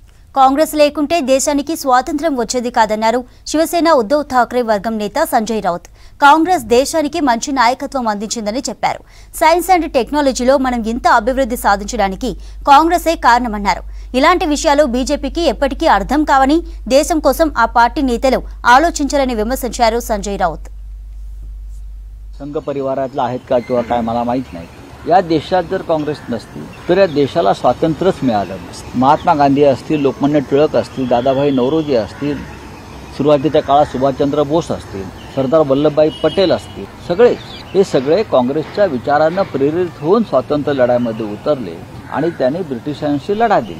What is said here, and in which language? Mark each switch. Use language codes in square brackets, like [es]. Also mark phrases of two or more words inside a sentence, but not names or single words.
[te] కాంగ్రెస్ లేకుంటే దేశానికి స్వాతంత్ర్యం వచ్చేది కాదన్నారు శివసేన ఉద్ధవ్ ఠాక్రే వర్గం నేత సంజయ్ రౌత్. కాంగ్రెస్ దేశానికి మంచి నాయకత్వం అందించిందని చెప్పారు. సైన్స్ అండ్ టెక్నాలజీలో మనం ఇంత అభివృద్ధి సాధించడానికి కాంగ్రెసే కారణమన్నారు. ఇలాంటి విషయాలు బీజేపీకి ఎప్పటికీ అర్థం కావని, దేశం కోసం ఆ పార్టీ నేతలు ఆలోచించాలని విమర్శించారు సంజయ్ రౌత్. [mr] संघ परिवारातला आहेत का किंवा काय मला माहित नाही. या देशात जर काँग्रेस नसती तर या देशाला स्वातंत्र्यच मिळालं नसतं. महात्मा गांधी असतील, लोकमान्य टिळक असतील, दादाभाई नौरोजी असतील, सुरुवातीच्या काळात सुभाषचंद्र बोस असतील, सरदार वल्लभभाई पटेल असतील, हे सगळे काँग्रेसच्या विचारांना प्रेरित होऊन स्वातंत्र्य लढ्यामध्ये उतरले आणि त्यांनी ब्रिटिशांशी लढा दिला.